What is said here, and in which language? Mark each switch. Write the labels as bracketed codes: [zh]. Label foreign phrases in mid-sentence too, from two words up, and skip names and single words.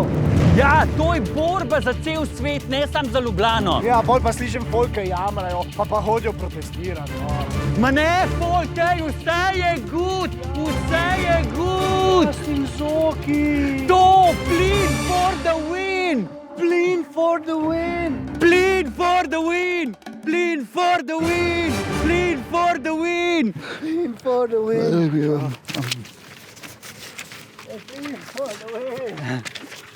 [sl] Ja, to je borba za cel svet, ne samo za Ljubljano. Ja, bolj pa slišim folke jamrajo, pa hodijo protestirati. No. Ma ne, folk, vse je good, vse je good. Ja, s tem Zoki. [en] To, plin for the win. Plin for the win. Plin for the win. Plin for the win. Plin for the win. Plin for the win. Plin for the win.